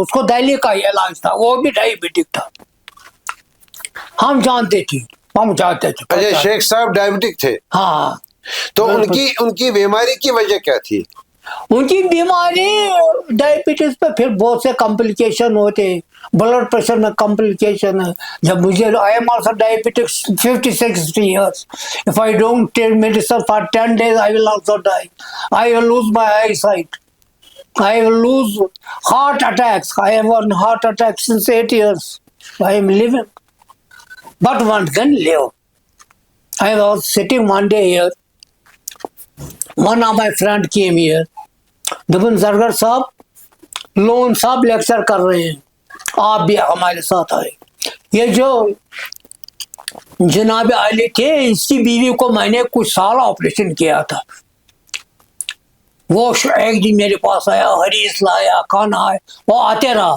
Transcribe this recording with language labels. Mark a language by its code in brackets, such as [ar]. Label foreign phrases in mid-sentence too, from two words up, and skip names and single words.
[hi] उसको दिल्ली का इलाज था, वो भी डायबिटिक था, हम जानते थे, हम जानते थे। अच्छा, शेख साहब डायबिटिक थे? हाँ। तो उनकी बीमारी की वजह क्या थी? उनकी बीमारी डायबिटीज पे फिर बहुत से कॉम्प्लिकेशन होते, ब्लड प्रेशर में कॉम्प्लिकेशन है। जब मुझे [en] I am also diabetic 50-60 years, if I don't take medicine for 10 days I will also die, I will lose my eyesight। I will lose heart attacks. I have one heart attack since 8 years. I am living. But one can live. I was sitting one day here. One of my friend came here. [hi] दबन जरगर साहब, लोन साहब लेक्चर कर रहे हैं, आप भी हमारे साथ आए. ये जो जनाब अली थे, इसकी बीवी को मैंने कुछ साल ऑपरेशन किया था. वो एक दिन मेरे पास आया, हरीस लाया, खाना आया, वो आते रहा.